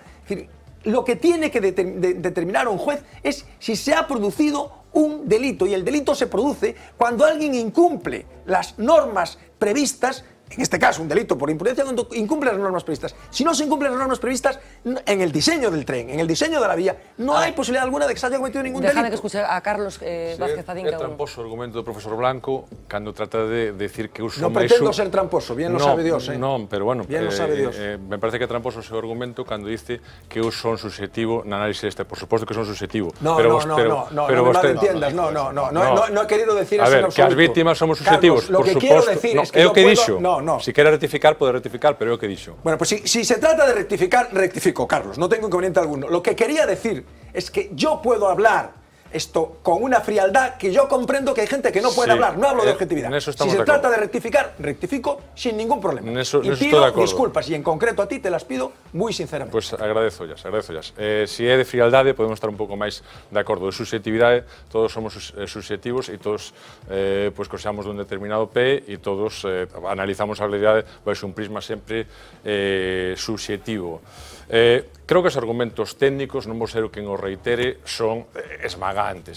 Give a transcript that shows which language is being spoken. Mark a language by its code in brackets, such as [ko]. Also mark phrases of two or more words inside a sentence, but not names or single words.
[es] Es decir, lo que tiene que determinar un juez es si se ha producido un delito, y el delito se produce cuando alguien incumple las normas previstas, en este caso un delito por imprudencia, cuando incumple las normas previstas. Si no se incumplen las normas previstas en el diseño del tren, en el diseño de la vía, no hay posibilidad alguna de que se haya cometido ningún delito. Déjame que escuche a Carlos Vázquez Adín. [gl] É tramposo o argumento do profesor Blanco cando trata de decir que eu son [es] No pretendo ser tramposo, bien lo sabe Dios. [gl] Non, pero bueno, [es] bien lo sabe Dios. [gl] Me parece que é tramposo o seu argumento cando dice que eu son susceptivo na análise deste. Por suposto que son susceptivo. [es] No me malentiendas, no he querido decir eso en absoluto. [gl] A ver, que as víctimas somos susceptivos, por suposto. [es] Lo que quiero decir es que yo puedo... [gl] Si quere rectificar, pode rectificar, pero é o que dixo. [es] Bueno, pues si se trata de rectificar, rectifico, Carlos, no tengo inconveniente alguno. Lo que quería decir es que yo puedo hablar esto con una frialdad que yo comprendo que hay gente que no puede hablar, no hablo de objetividad. Si se trata de rectificar, rectifico sin ningún problema. Y pido disculpas, y en concreto a ti te las pido muy sinceramente. [gl] Pois agradezo llas. Si é de frialdade, podemos estar un pouco máis de acordo. De susceptividade, todos somos susceptivos e todos coxamos dun determinado pé e todos analizamos a realidade baixo un prisma sempre susceptivo. Creo que os argumentos técnicos, non vou ser o quen o reitere, son esmagantes.